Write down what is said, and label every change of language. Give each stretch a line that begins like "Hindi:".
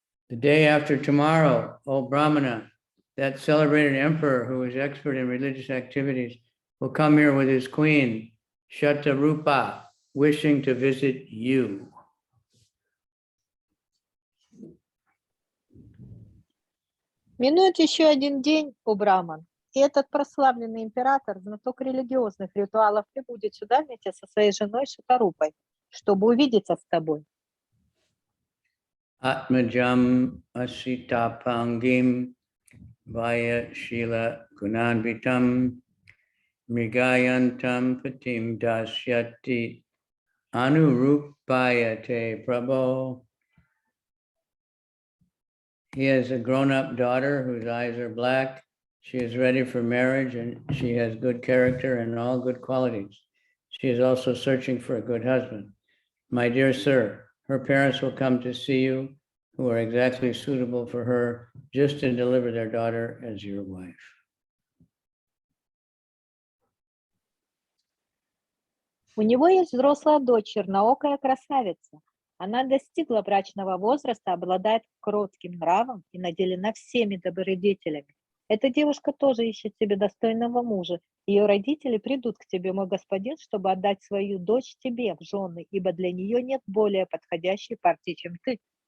English: The day after tomorrow, O Brahmana, that celebrated emperor who is expert in religious activities, will come here with his queen, Shatarupa, wishing to visit you.
Russian: Минует еще один день, о Браман. И этот прославленный император, знаток религиозных ритуалов, прибудет сюда вместе со своей женой Шикарупой, чтобы увидеться с тобой.
Sanskrit: Atmajam asitapangim vaya shila kunanvitam mrigayantam patim dasyati anurupayate prabho.
English: He has a grown-up daughter whose eyes are black. She is ready for marriage and she has good character and all good qualities. She is also searching for a good husband. My dear sir, her parents will come to see you who are exactly suitable for her just to deliver their daughter as your wife.
Russian: У него есть взрослая дочь, черноокая красавица. Она достигла брачного возраста, обладает кротким нравом и наделена всеми добродетелями. Эта девушка тоже ищет себе достойного мужа. Ее родители придут к тебе, мой господин, чтобы отдать свою дочь тебе в жены, ибо для нее нет более подходящей партии, чем ты.